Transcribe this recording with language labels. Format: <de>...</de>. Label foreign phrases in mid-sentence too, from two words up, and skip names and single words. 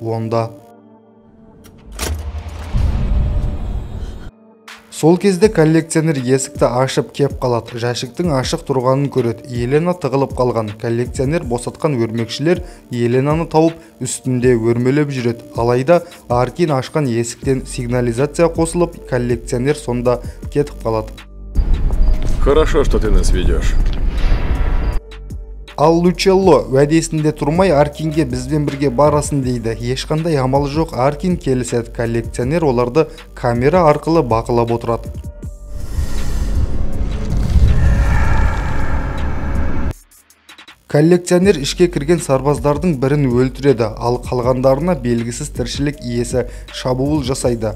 <kk>Онда сол кезде коллекционер есікті ашып кеп қалады. Жәшіктің ашық тұрғанын көреді. Елена тығылып қалған. Коллекционер босатқан өрмекшілер Еленаны тауып үстінде өрмелеп жүреді. Алайда Аркин ашқан есіктен сигнализация қосылып, коллекционер сонда кетіп қалады.</kk> <ru>Хорошо, что ты нас ведешь.</ru> <kk>Ал Лучелло уәдесінде тұрмай Аркинге бізбен бірге барасын дейді. Ешқандай амалы жоқ, Аркин келіседі. Коллекционер оларды камера арқылы бақылап отырады. Коллекционер ішке кірген сарбаздардың бірін өлтіреді, ал қалғандарына белгісіз тіршілік иесі шабуыл жасайды.</kk>